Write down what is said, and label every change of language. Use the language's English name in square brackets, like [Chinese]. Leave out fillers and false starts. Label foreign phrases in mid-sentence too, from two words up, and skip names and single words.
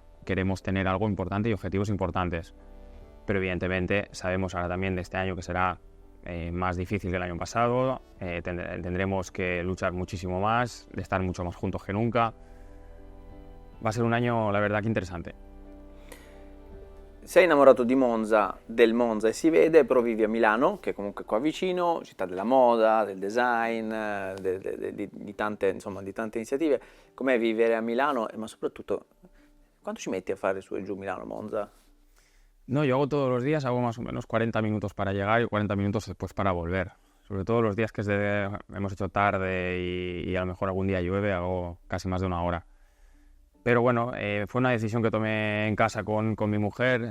[Spanish] Queremos tener algo importante y objetivos importantes. Pero evidentemente sabemos ahora también de este año que será más difícil que el año pasado. Tendremos que luchar muchísimo más, de estar mucho más juntos que nunca. Va a ser un año, la verdad, que interesante. [Italian] Sei innamorato di Monza, del Monza e si vede, però vivi a Milano, che è comunque qua vicino, città della moda, del design, di tante, insomma, di tante iniziative. Com'è vivere a Milano? Ma soprattutto, quanto ci metti a fare su e giù Milano-Monza? [Spanish] No, yo hago todos los días, hago más o menos 40 minutos para llegar y 40 minutos después para volver. Sobre todo los días que hemos hecho tarde y a lo mejor algún día llueve, hago casi más de 1 hora. Pero bueno, fue una decisión que tomé en casa con mi mujer.